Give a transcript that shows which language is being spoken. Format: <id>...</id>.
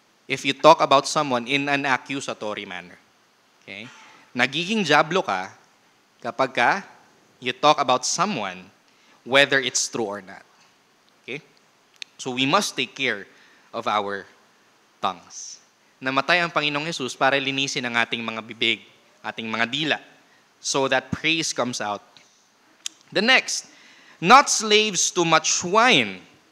<en>If you talk about someone in an accusatory manner. Okay?</en> <tl>Nagiging diablo ka kapag</tl> <en>you talk about someone, whether it's true or not. Okay? So we must take care of our tongues.</en> <tl>Namatay ang Panginoong Jesus para linisin ang ating mga bibig, ating mga dila,</tl> <en>so that praise comes out. The next, not slaves to much wine.</en>